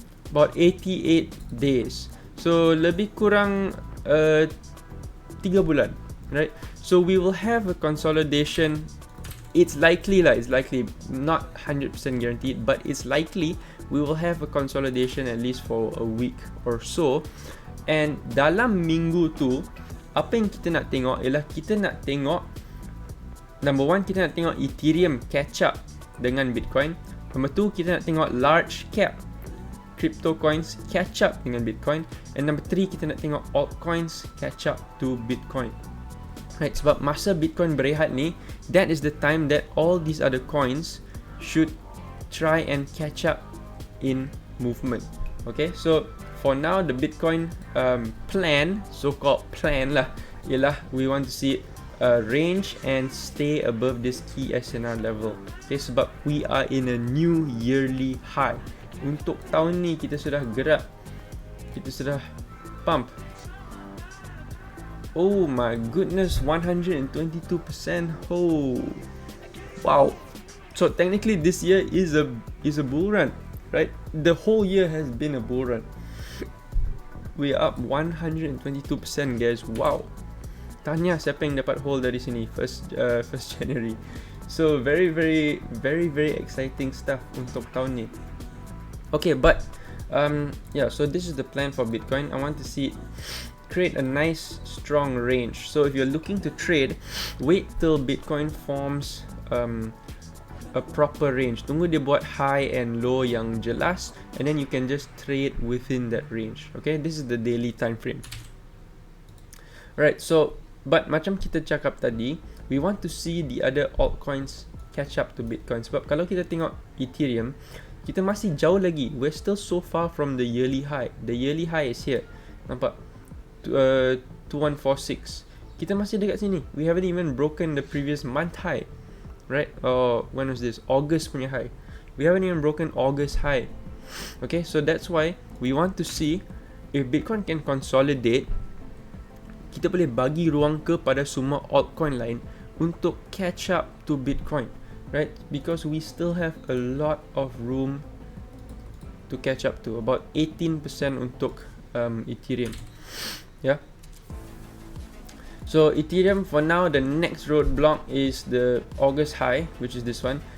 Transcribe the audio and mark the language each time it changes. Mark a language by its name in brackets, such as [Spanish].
[English] About 88 days. So [Malay] lebih kurang 3 bulan, [English] right? So we will have a consolidation. It's likely, not 100% guaranteed, but it's likely we will have a consolidation at least for a week or so. [Malay] And dalam minggu tu, apa yang kita nak tengok ialah kita nak tengok, [English] number one, [Malay] kita nak tengok Ethereum [English] catch up [Malay] dengan Bitcoin. [English] Number two, [Malay] kita nak tengok [English] large cap crypto coins catch up [Malay] dengan [English] Bitcoin. And number 3, [Malay] kita nak tengok [English] altcoins catch up to Bitcoin. Right, [Malay] sebab masa Bitcoin berehat ni, [English] that is the time that all these other coins should try and catch up in movement. Okay, so for now the Bitcoin plan, so-called plan lah, [Malay] ialah [English] we want to see range and stay above this key SNR level. Okay, [Malay] sebab [English] we are in a new yearly high. [Malay] Untuk tahun ni kita sudah gerak, kita sudah pump [English] Oh my goodness, 122%. Oh, wow. So technically this year is a bull run, right? The whole year has been a bull run. We are up 122% guys. Wow. [Malay] Tanya siapa yang dapat hold dari sini [English] first January. So very exciting stuff [Malay] untuk tahun ni. [English] Okay, but yeah, so this is the plan for Bitcoin. I want to see it create a nice strong range. So if you're looking to trade, wait till Bitcoin forms a proper range. [Malay] Tunggu dia buat [English] high and low [Malay] yang jelas, [English] and then you can just trade within that range. Okay, this is the daily time frame. Right, so but [Malay] macam kita cakap tadi, [English] we want to see the other altcoins catch up to Bitcoin. [Malay] Sebab kalau kita tengok Ethereum, kita masih jauh lagi. [English] We're still so far from the yearly high. The yearly high is here. [Malay] Nampak? [English] 2146. [Malay] Kita masih dekat sini. [English] We haven't even broken the previous month high, right? When was this? August [Malay] punya [English] high. We haven't even broken August high. Okay, so that's why we want to see if Bitcoin can consolidate. [Malay] Kita boleh bagi ruang kepada semua altcoin lain untuk [English] catch up to Bitcoin, [Malay] right? [English] Because we still have a lot of room to catch up to. About 18% [Malay] untuk [English] Ethereum. Yeah. So Ethereum for now, the next roadblock is the August high, which is this one.